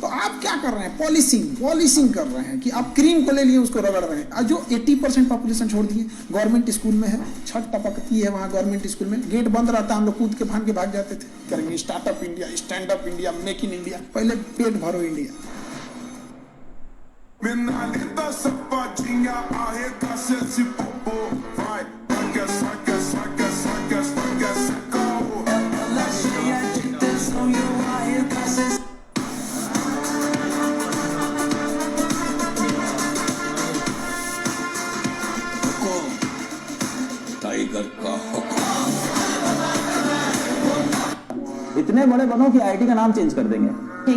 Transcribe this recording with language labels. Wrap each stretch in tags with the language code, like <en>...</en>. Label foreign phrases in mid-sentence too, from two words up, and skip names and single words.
<hi>तो आप क्या कर रहे हैं? पॉलिशिंग कर रहे हैं कि आप क्रीम को ले लिए, उसको रगड़ रहे हैं। जो 80% पॉपुलेशन छोड़ दिए,</hi> <en>government school</en> <hi>में है, छत टपकती है वहाँ</hi> <en>government school</en> <hi>में, गेट बंद रहता है, हम लोग कूद के फान के भाग जाते थे। करेंगे स्टार्टअप इंडिया, स्टैंड अप इंडिया, मेक इन इंडिया। पहले पेट भरो इंडिया।</hi> <pt>Menalita sapatinha, arregaça esse popô. Vai, saca, saca, saca, saca, saca, saca. Ela cheia de tesão e eu arregaço esse.</pt> <hi>टाइगर का हुक्म। इतने बड़े बनो कि आईआईटी का नाम चेंज कर देंगे।</hi>